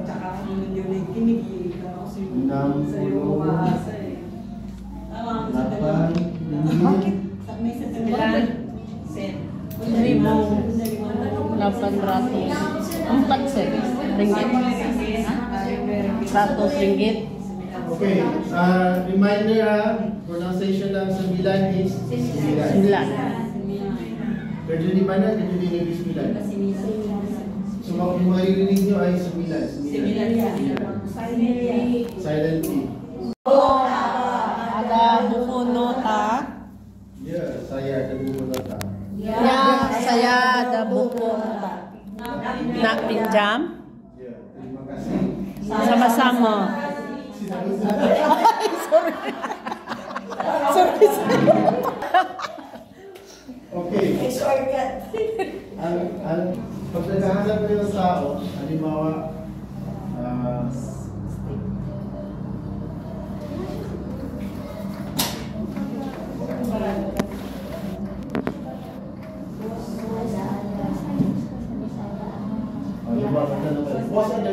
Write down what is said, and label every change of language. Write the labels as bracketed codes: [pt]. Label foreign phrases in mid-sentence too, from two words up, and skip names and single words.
[ms] 4 sen ringgit. 100 ringgit. Okay. [en] Reminder pronunciation [tl] ng sembilan is sembilan. [ms] Kerja di mana? Kerja di negeri sembilan. [tl] So kung maririnig nyo ay sembilan. [en] Silent T. [ms] Ada buku nota. Ya, saya ada buku nota. Ya, saya ada buku nota. Nak pinjam? Ya, terima kasih. Sama-sama. Sorry. Sorry. Okay. [tl] Pag naghahanap kayo ng tao, halimbawa, [ms] boss ada?